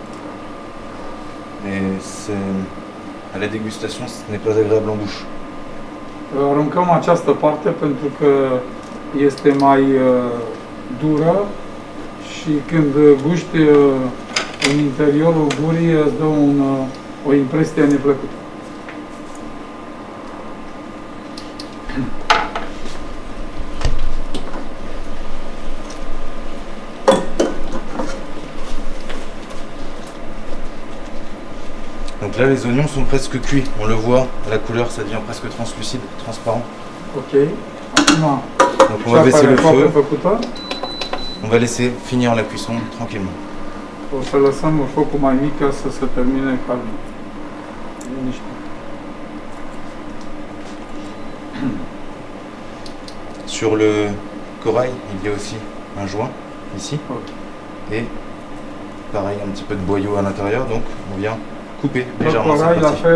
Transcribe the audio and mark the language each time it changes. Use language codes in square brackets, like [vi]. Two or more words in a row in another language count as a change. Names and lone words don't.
[fr] Et à la dégustation, ce n'est pas agréable en bouche. [ro] Aruncăm această parte pentru că este mai dură și când guști în interiorul gurii îți dă o impresie neplăcută. [fr] Donc là, les oignons sont presque cuits. On le voit, à la couleur, ça devient presque translucide, transparent. [ro] Ok. Acum [fr] Donc on va [ro] Cea [fr] baisser [ro] care [fr] le [ro] e aproape [fr] feu, [ro] făcută, [fr] on va laisser finir la cuisson tranquillement. [ro] o să lăsăm focul mai mic ca să se termine calm. Liniște. [fr] Sur le corail, il y a aussi un joint ici Ok. et pareil un petit peu de boyau à l'intérieur, donc on vient couper [ro] Pe [fr] légèrement [ro] corai, [fr] cette [ro] la [fr] partie.